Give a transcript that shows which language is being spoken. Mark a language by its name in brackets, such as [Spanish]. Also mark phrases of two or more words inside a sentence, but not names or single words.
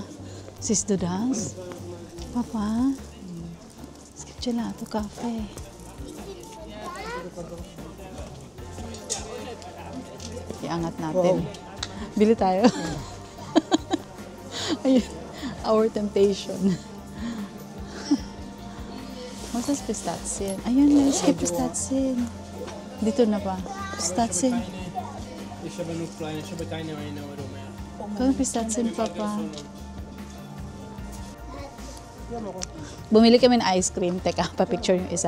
[Filipino] Sis Dudans? Papa? Gelato cafe. Iangat natin. Wow. Bili tayo. Ayun. [English] Our temptation. What's pistache? Ayun, let's get pistache. [Filipino] Dito na pa. Pistache. [German] Ich habe nur kleine, ich habe keine Erinnerung mehr. [Filipino] Kung pistachio pa pa. Yan ako. Bumili kami ng ice cream. Teka, pa-picture yung isa.